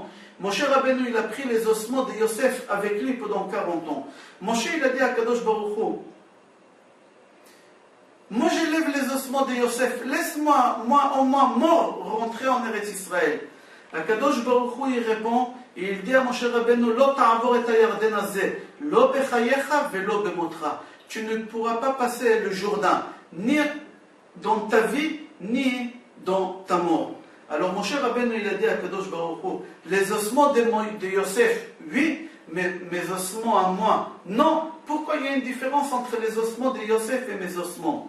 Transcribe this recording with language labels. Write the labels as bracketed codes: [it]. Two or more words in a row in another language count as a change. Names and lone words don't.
[fr] Moshe Rabbeinu, il a pris les ossements de Yosef avec lui pendant 40 ans. Moshe, il a dit à Kadosh Baruch Hu, moi je lève les ossements de Yosef, laisse-moi, moi au moins mort, rentrer en Eretz Israël. Akadosh Baruch Hu, il répond, et il dit à Moshe Rabbeinu, [he] לא תעבור את הירדן הזה, לא בחייך ולא במותך. [fr] Tu ne pourras pas passer le Jourdain, ni dans ta vie, ni dans ta mort. Alors Moshe Rabbeinu, il a dit à Kadosh Baruch Hu, les ossements de Yosef, oui, mais mes ossements à moi, non. Pourquoi il y a une différence entre les ossements de Yosef et mes ossements?